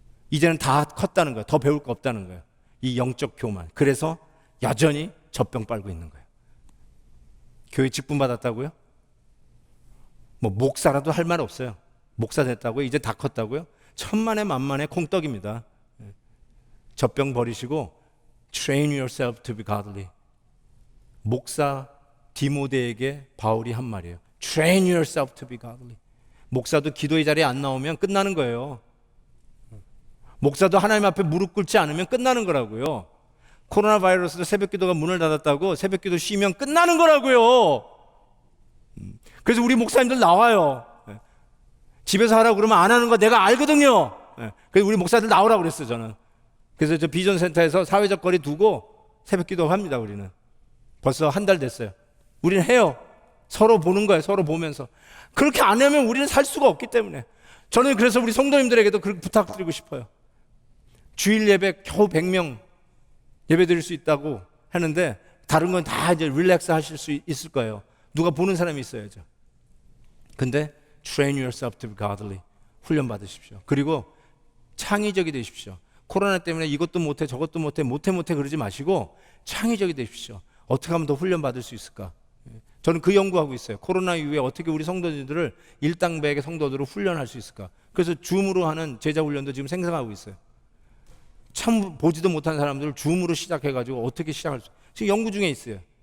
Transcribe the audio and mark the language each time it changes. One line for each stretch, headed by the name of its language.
Korean: 이제는 다 컸다는 거예요. 더 배울 거 없다는 거예요. 이 영적 교만. 그래서 여전히 젖병 빨고 있는 거예요. 교회 직분 받았다고요? 뭐 목사라도 할 말 없어요. 목사 됐다고요? 이제 다 컸다고요? 천만에 만만의 콩떡입니다. 젖병 버리시고
English: train yourself to be godly.
Korean: 목사 디모데에게 바울이 한 말이에요.
English: Train yourself to be godly.
Korean: 목사도 기도의 자리에 안 나오면 끝나는 거예요. 목사도 하나님 앞에 무릎 꿇지 않으면 끝나는 거라고요. 코로나 바이러스도 새벽 기도가 문을 닫았다고 새벽 기도 쉬면 끝나는 거라고요. 그래서 우리 목사님들 나와요. 집에서 하라고 그러면 안 하는 거 내가 알거든요. 그래서 우리 목사들 나오라고 그랬어요, 저는. 그래서 저 비전 센터에서 사회적 거리 두고 새벽 기도 합니다, 우리는. 벌써 한 달 됐어요. 우리는 해요. 서로 보는 거예요, 서로 보면서. 그렇게 안 하면 우리는 살 수가 없기 때문에. 저는 그래서 우리 성도님들에게도 그렇게 부탁드리고 싶어요. 주일 예배 겨우 100명 예배 드릴 수 있다고 하는데 다른 건 다 이제 릴렉스 하실 수 있을 거예요. 누가 보는 사람이 있어야죠.
English: 근데 train yourself to be godly.
Korean: 훈련 받으십시오. 그리고 창의적이 되십시오. 코로나 때문에 이것도 못해 저것도 못해 그러지 마시고 창의적이 되십시오. 어떻게 하면 더 훈련 받을 수 있을까? 저는 그 연구하고 있어요. 코로나 이후에 어떻게 우리 성도들을 일당백의 성도들을 훈련할 수 있을까? 그래서 줌으로 하는 제자 훈련도 지금 생성하고 있어요. 참 보지도 못한 사람들을 줌으로 시작해가지고 어떻게 시작할 수, 지금 연구 중에 있어요.